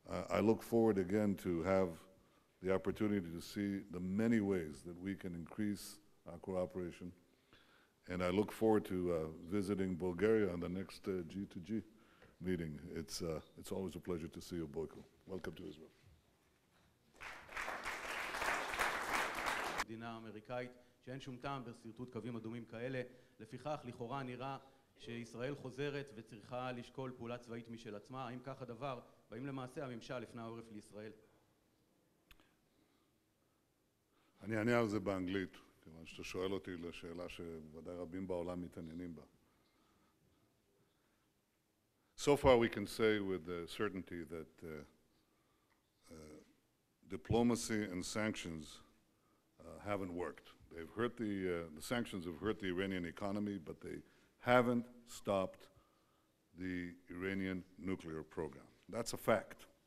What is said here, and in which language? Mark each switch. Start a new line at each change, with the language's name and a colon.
English: I look forward again to have the opportunity to see the many ways that we can increase our cooperation. And I look forward to visiting Bulgaria on the next G2G meeting. It's always a pleasure to see you, Boyko. Welcome to Israel.
Hebrew: מדינה אמריקאית שאין שום טעם בסרטוט קווים אדומים כאלה. לפיכך, לכאורה נראה שישראל חוזרת וצריכה לשקול פעולה צבאית משל עצמה. האם כך הדבר? והאם למעשה הממשל הפנה עורף לישראל? אני אענה על זה באנגלית, כיוון שאתה שואל אותי לשאלה שוודאי רבים בעולם מתעניינים בה.
English: So far we can say with certainty that diplomacy and sanctions haven't worked. They've hurt the sanctions have hurt the Iranian economy, but they haven't stopped the Iranian nuclear program. That's a fact.